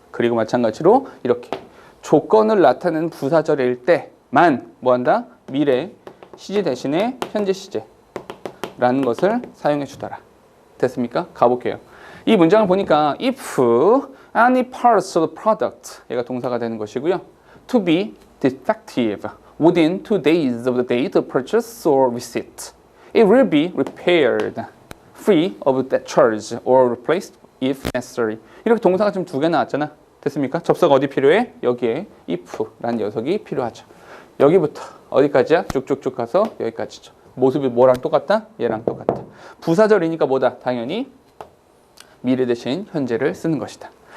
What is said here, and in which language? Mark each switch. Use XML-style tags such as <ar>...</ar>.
<ko>그리고 마찬가지로 이렇게 조건을 나타내는 부사절일 때만 뭐한다? 미래 시제 대신에 현재 시제라는 것을 사용해 주더라. 됐습니까? 가볼게요. 이 문장을 보니까 if any parts of the product 얘가 동사가 되는 것이고요.</ko> <en>to be defective within 2 days of the date of purchase or receipt. It will be repaired free of that charge or replaced if necessary.</en> <ko>이렇게 동사가 지금 2개 나왔잖아. 됐습니까? 접속 어디 필요해? 여기에 if라는 녀석이 필요하죠. 여기부터 어디까지야? 쭉쭉쭉 가서 여기까지죠. 모습이 뭐랑 똑같다? 얘랑 똑같다. 부사절이니까 뭐다? 당연히 미래 대신 현재를 쓰는 것이다.</ko>